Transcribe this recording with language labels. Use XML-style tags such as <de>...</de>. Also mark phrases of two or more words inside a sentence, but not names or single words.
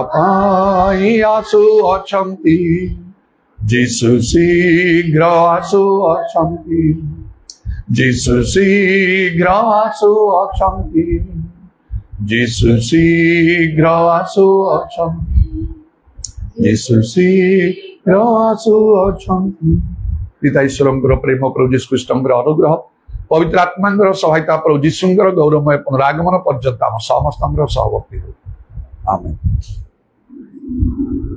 <or>ପାଇଁ ଆସୁ ଅଛନ୍ତି ଯୀଶୁ ଶୀଘ୍ର ଆସୁ ଅଛନ୍ତି ଯୀଶୁ ଶୀଘ୍ର ଆସୁ ଅଛନ୍ତି ଯୀଶୁ ଶୀଘ୍ର ଆସୁ ଅଛନ୍ତି ଯୀଶୁ ଶୀଘ୍ର ଆସୁ ଅଛନ୍ତି ପିତା ଈଶ୍ୱରଙ୍କର ପ୍ରେମ ପ୍ରଭୁ ଯୀଶୁ ଖ୍ରୀଷ୍ଟଙ୍କର ଅନୁଗ୍ରହ ପବିତ୍ର ଆତ୍ମାଙ୍କର ସହାୟତା ପ୍ରଭୁ ଯୀଶୁଙ୍କର ଗୌରବମୟ ପୁନରାଗମନ ପର୍ଯ୍ୟନ୍ତ ଆମ ସମସ୍ତ ସହବର୍ତ୍ତୀ ହୋ ଆମେନ।</or>